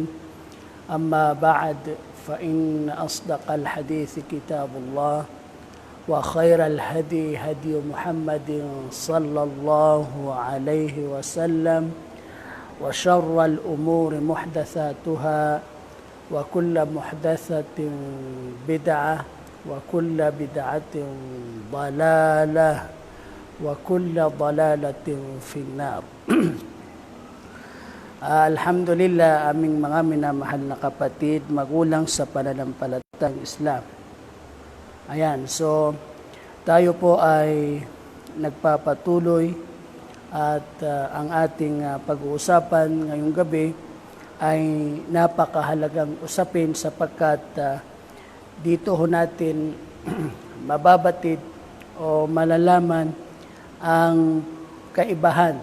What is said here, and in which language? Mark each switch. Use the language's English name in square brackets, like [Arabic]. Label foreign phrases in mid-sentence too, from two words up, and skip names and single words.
[Arabic] أما بعد فإن أصدق الحديث كتاب الله وخير الهدي هدي محمد صلى الله عليه وسلم وشر الأمور محدثاتها وكل محدثة بدعة وكل بدعة ضلالة وكل ضلالة في النار. [Filipino] Alhamdulillah, aming mga minamahal na kapatid, magulang sa pananampalatayang Islam. Ayan, so tayo po ay nagpapatuloy at ang ating pag-uusapan ngayong gabi ay napakahalagang usapin sapagkat dito ho natin mababatid o malalaman ang kaibahan.